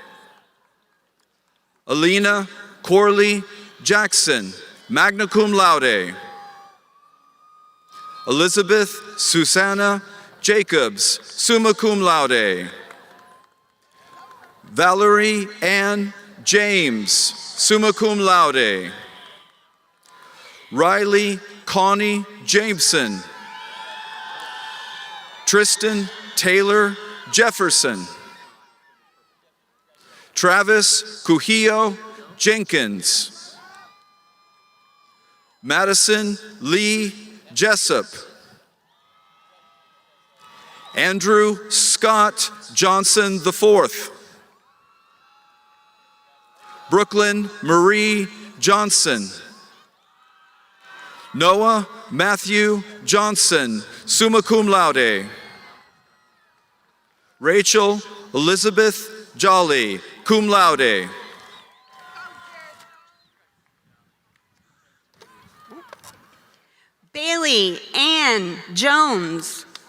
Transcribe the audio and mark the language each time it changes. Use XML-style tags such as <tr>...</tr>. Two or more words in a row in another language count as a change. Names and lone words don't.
<en>Alina Corley Jackson,</en> <la>magna cum laude. Elizabeth Susanna Jacobs, summa cum laude.</la> <en>Valerie Ann James,</en> <la>summa cum laude.</la> <en>Riley Connie Jameson. Tristan Taylor Jefferson. Travis Cuhillo Jenkins. Madison Lee Jessup. Andrew Scott Johnson IV. Brooklyn Marie Johnson. Noah Matthew Johnson,</en> <la>summa cum laude.</la> <en>Rachel Elizabeth Jolly,</en> <la>cum laude.</la> <en>Bailey Ann Jones.</en>